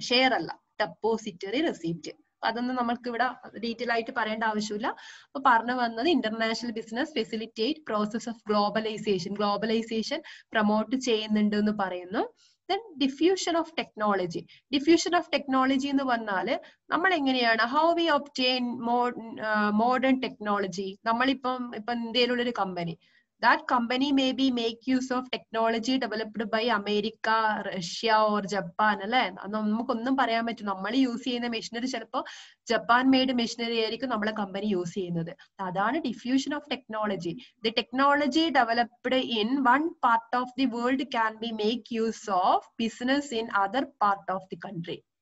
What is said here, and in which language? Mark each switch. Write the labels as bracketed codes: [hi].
[ml] Share അല്ല, depository receipt. അതൊന്നും നമ്മൾക്ക് ഇവിടെ ഡീറ്റെയിൽ ആയിട്ട് പറയേണ്ട ആവശ്യമില്ല. അപ്പൊ പറഞ്ഞു വന്നത് international business facilitate process of globalisation promote ചെയ്യുന്നുണ്ട് എന്ന് പറയുന്നു. [en] Then diffusion of technology. Diffusion of technology [ml] എന്ന് പറഞ്ഞാല് നമ്മൾ എങ്ങനെയാണ് [en] how we obtain modern technology. [ml] നമ്മളിപ്പം ഇന്ത്യയിലുള്ള ഒരു company, [en] that company may be make use of technology developed by America, Russia or Japan, അല്ലെ? [ml] നമുക്കൊന്നും പറയാൻ പറ്റും. നമ്മൾ യൂസ് ചെയ്യുന്ന മെഷീനറി ചിലപ്പോൾ ജപ്പാൻ മെയ്ഡ് മെഷീനറി ആയിരിക്കും നമ്മളെ കമ്പനി യൂസ് ചെയ്യുന്നത്. [en] അതാണ് diffusion of technology. The technology developed in one part of the world can be make use of business in other part of the country.